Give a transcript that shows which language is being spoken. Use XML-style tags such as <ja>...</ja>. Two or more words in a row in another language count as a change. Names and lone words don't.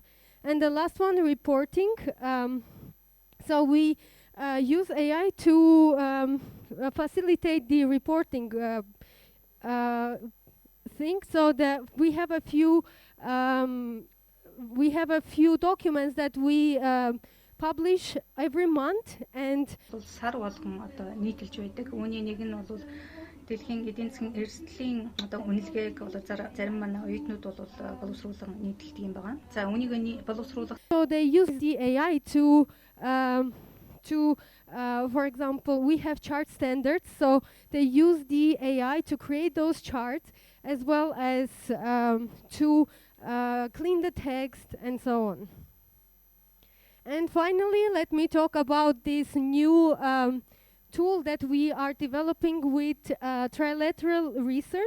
<en>And the last one, reporting. So we use AI to facilitate the reporting thing. So that we have a few documents that we publish every month, and</en> <mn>сар болгон одоо нийтэлж байдаг. Үүний нэг нь бол дэлхийн эдийн засгийн эрсдлийн одоо үнэлгээг бол зарим манай оюутнууд бол боловсруулан нийтэлдэг юм байна. За үүнийг боловсруулах.</mn> <en>So they use the AI to for example, we have chart standards, so they use the AI to create those charts, as well as to clean the text and so on. And finally, let me talk about this new tool that we are developing with trilateral research.</en>